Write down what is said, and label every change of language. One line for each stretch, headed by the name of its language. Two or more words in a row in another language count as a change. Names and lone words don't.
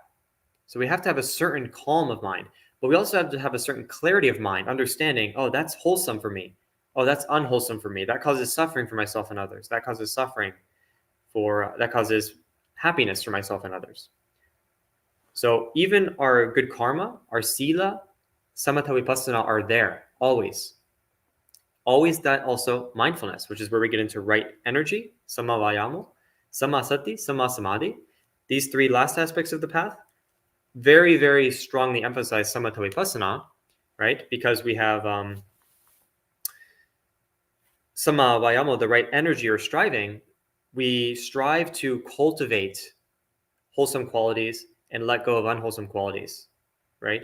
English: So we have to have a certain calm of mind, but we also have to have a certain clarity of mind, understanding, oh, that's wholesome for me. Oh, that's unwholesome for me. That causes suffering for myself and others. That causes happiness for myself and others. So even our good karma, our sila,
Pali: samatha vipassana
English: are there, always. Always that also mindfulness, which is where we get into right energy,
Pali: sama vayamo, sama sati, sama samadhi.
English: These three last aspects of the path very, very strongly emphasize
Pali: samatha vipassana,
English: right? Because we have
Pali: sama vayamo,
English: the right energy or striving. We strive to cultivate wholesome qualities and let go of unwholesome qualities, right?